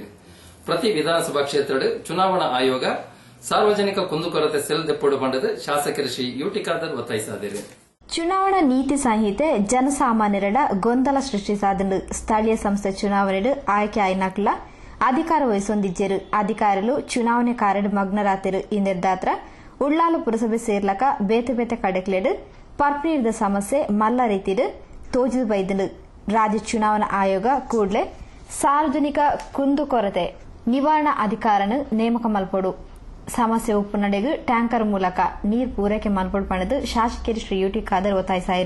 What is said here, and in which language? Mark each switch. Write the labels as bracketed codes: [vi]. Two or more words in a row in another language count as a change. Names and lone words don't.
[tcy] ಪ್ರತಿ ವಿಧಾನಸಭಾ ಕ್ಷೇತ್ರಡು ಚುನಾವಣಾ ಆಯೋಗ ಸಾರ್ವಜನಿಕ ಕುಂದುಕೊರತೆ ಸೆಲ್ ದೆಪ್ಪೊಡು ಪಂಡದು ಶಾಸಕರು ಶ್ರೀ ಯುಟಿ ಖಾದರ್ ಒತ್ತಾಯಿಸಿದ್ದಾರೆ. ಚುನಾವಣಾ ನೀತಿ ಸಂಹಿತೆ ಜನಸಾಮಾನ್ಯರ ಗೊಂದಲ ಸೃಷ್ಟಿಸಾದಂಡು ಸ್ಥಳೀಯ ಸಂಸ್ಥೆ ಚುನಾವಣೆಡು ಆಯ್ಕೆ ಆಯ್ನಕ್ಲ ಅಧಿಕಾರ ವಹಿಸೊಂದಿಜ್ಜರು. ಅಧಿಕಾರಿಗಳು ಚುನಾವಣೆ ಕಾರ್ಯಡ್ ಮಗ್ನರಾತಿರು. ಈ ನಿರ್ಧಾರ ಉಳ್ಳಾಲ ಪುರಸಭೆ ಸೇರ್ಲಕ ಬೇತೆ ಬೇತೆ ಕಡೆಕ್ಲೆಡು ಪರ್ಪನೀರ್ದ ಸಮಸ್ಯೆ ಮಲ್ಲ ರೀತಿಡು ತೋಜು ಬೈದಂಡು ರಾಜ್ಯ ಚುನಾವಣಾ ಆಯೋಗ ಕೂಡಲೇ ಸಾರ್ವಜನಿಕ ಕುಂದುಕೊರತೆ ನಿವಾರಣಾ ಅಧಿಕಾರನು ನೇಮಕ ಮಲ್ಪಡು. ಸಮಸ್ಯೆ ಉಪ್ಪುನಡೆಗೂ ಟ್ಯಾಂಕರ್ ಮೂಲಕ ನೀರು ಪೂರೈಕೆ ಮಲ್ಪಡ್ಪಣದು ಶಾಸಕರು ಶ್ರೀ ಯುಟಿ ಖಾದರ್ ಒತ್ತಾಯಿಸಾಯಿರು.